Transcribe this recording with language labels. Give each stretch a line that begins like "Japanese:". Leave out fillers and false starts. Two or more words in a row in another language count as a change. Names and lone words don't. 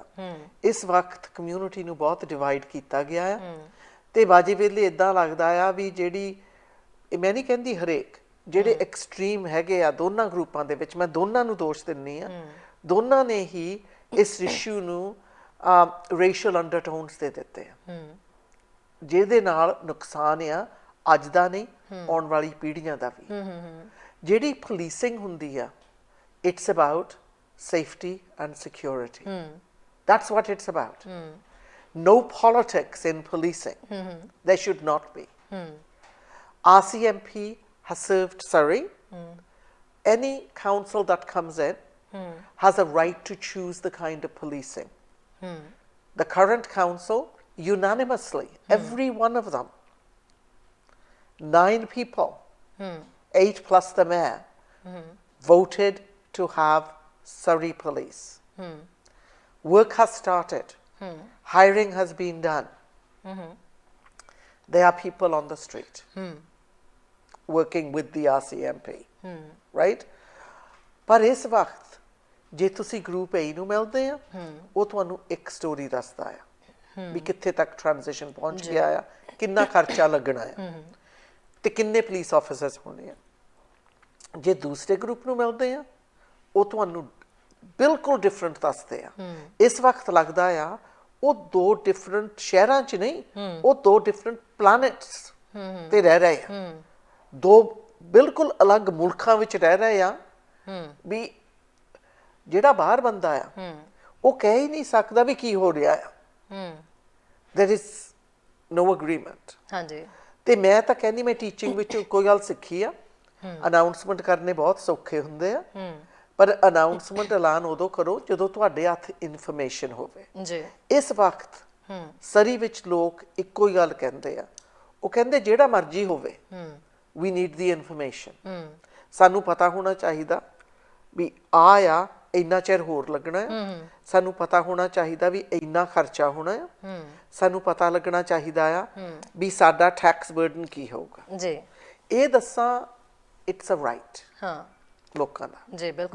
Punjabi: ਇਸ ਵਕਤ ਕਮਿਊਨਿਟੀ ਨੂੰ ਬਹੁਤ ਡਿਵਾਈਡ ਕੀਤਾ ਗਿਆ ਆ ਤੇ ਬਾਜੀ ਵੇਲੇ ਇਦਾਂ ਲੱਗਦਾ ਆ ਵੀ ਜਿਹੜੀ, ਮੈਂ ਨਹੀਂ ਕਹਿੰਦੀ ਹਰੇਕ, ਜਿਹੜੇ ਐਕਸਟ੍ਰੀਮ ਹੈਗੇ ਆ ਦੋਨਾਂ ਗਰੁੱਪਾਂ ਦੇ ਵਿੱਚ, ਮੈਂ ਦੋਨਾਂ ਨੂੰ ਦੋਸ਼ ਦਿੰਦੀ ਆ, ਦੋਨਾਂ ਨੇ ਹੀ ਇਸ ਇਸ਼ੂ ਨੂੰ
English: racial undertones
Punjabi: ਦੇ ਦਿੱਤੇ ਆ, ਜਿਹਦੇ ਨਾਲ ਨੁਕਸਾਨ ਆ ਅੱਜ ਦਾ ਨਹੀਂ ਆਉਣ ਵਾਲੀ ਪੀੜ੍ਹੀਆਂ ਦਾ ਵੀ। ਜਿਹੜੀ ਪੁਲਿਸਿੰਗ ਹੁੰਦੀ ਆ,
English: It's about safety and security, that's what it's about. No politics in policing. There should not be. RCMP has served Surrey. Any council that comes in has a right to choose the kind of policing. The current council, unanimously, every one of them, 9 people, 8 plus the mayor, voted to have Surrey police. Work has started. Hiring has been done. There are people on the street working with the RCMP, right?
Punjabi: ਪਰ ਇਸ ਵਕਤ ਜੇ ਤੁਸੀਂ ਗਰੁੱਪ A ਨੂੰ ਮਿਲਦੇ ਆ, ਉਹ ਤੁਹਾਨੂੰ ਇੱਕ ਸਟੋਰੀ ਦੱਸਦਾ ਆ ਵੀ ਕਿੱਥੇ ਤੱਕ ਟ੍ਰਾਂਜੀਸ਼ਨ ਪਹੁੰਚ ਗਿਆ ਆ, ਕਿੰਨਾ ਖਰਚਾ ਲੱਗਣਾ ਆ ਤੇ ਕਿੰਨੇ
English: police officers
Punjabi: ਹੋਣੇ ਆ। ਜੇ ਦੂਸਰੇ ਗਰੁੱਪ ਨੂੰ ਮਿਲਦੇ ਆ, ਉਹ ਤੁਹਾਨੂੰ ਬਿਲਕੁਲ ਡਿਫਰੈਂਟ ਦੱਸਦੇ ਆ। ਇਸ ਵਕਤ ਲੱਗਦਾ ਆ ਉਹ 2 ਡਿਫਰੈਂਟ ਸ਼ਹਿਰਾਂ 'ਚ ਨਹੀਂ, ਉਹ 2
English: different planets
Punjabi: ਤੇ ਰਹਿ ਰਹੇ ਆ, 2 ਬਿਲਕੁਲ ਅਲੱਗ ਮੁਲਕਾਂ ਵਿੱਚ ਰਹਿ ਰਹੇ ਆ। ਵੀ ਜਿਹੜਾ ਬਾਹਰ ਬੰਦਾ ਆ ਉਹ ਕਹਿ ਹੀ ਨਹੀਂ ਸਕਦਾ ਵੀ ਕੀ ਹੋ ਰਿਹਾ ਆ।
English: there is no agreement.
Punjabi: ਹਾਂਜੀ। ਤੇ ਮੈਂ ਤਾਂ ਕਹਿੰਦੀ ਮੈਂ ਟੀਚਿੰਗ ਵਿੱਚ ਕੋਈ ਗੱਲ ਸਿੱਖੀ ਆ, ਅਨਾਉਂਸਮੈਂਟ ਕਰਨੇ ਬਹੁਤ ਸੌਖੇ ਹੁੰਦੇ ਆ, ਪਰ ਅਨਾਉਂਸਮੈਂਟ ਐਲਾਨ ਉਦੋਂ ਕਰੋ ਜਦੋਂ ਤੁਹਾਡੇ ਹੱਥ ਇਨਫੋਰਮੇਸ਼ਨ ਹੋਵੇ। ਜੀ। ਇਸ ਵਕਤ ਸਰੀ ਵਿੱਚ ਲੋਕ ਇੱਕੋ ਹੀ ਗੱਲ ਕਹਿੰਦੇ ਆ, ਉਹ ਕਹਿੰਦੇ ਜਿਹੜਾ ਮਰਜ਼ੀ ਹੋਵੇ,
English: we need the information.
Punjabi: ਸਾਨੂੰ ਪਤਾ ਹੋਣਾ ਚਾਹੀਦਾ ਵੀ ਆ ਇੰਨਾ ਚਿਰ ਹੋਰ ਲੱਗਣਾ ਆ, ਸਾਨੂੰ ਪਤਾ ਹੋਣਾ ਚਾਹੀਦਾ ਵੀ ਇੰਨਾ ਖਰਚਾ ਹੋਣਾ ਆ, ਸਾਨੂੰ ਪਤਾ ਲੱਗਣਾ ਚਾਹੀਦਾ ਆ ਵੀ ਸਾਡਾ
English: tax burden
Punjabi: ਕੀ ਹੋਊਗਾ। ਜੀ। ਇਹ ਦੱਸਾਂ
English: it's a right
Punjabi: ਲੋਕਾਂ ਦਾ। ਜੀ ਬਿਲਕੁਲ।